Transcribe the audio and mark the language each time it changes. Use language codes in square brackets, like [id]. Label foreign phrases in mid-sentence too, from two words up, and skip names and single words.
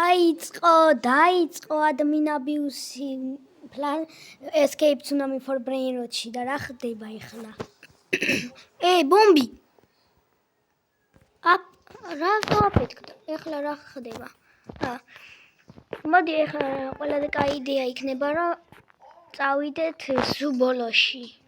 [ka] დაიწყო [en] admin-abuse plan escape tsunami for brain rot- [ka] ში და რა ხდება ეხლა? ბომბი. რა გავაფეთქდა? ეხლა რა ხდება? მოდი ეხლა ყველაზე კაი იდეა იქნება რომ წავიდეთ სულ ბოლოში.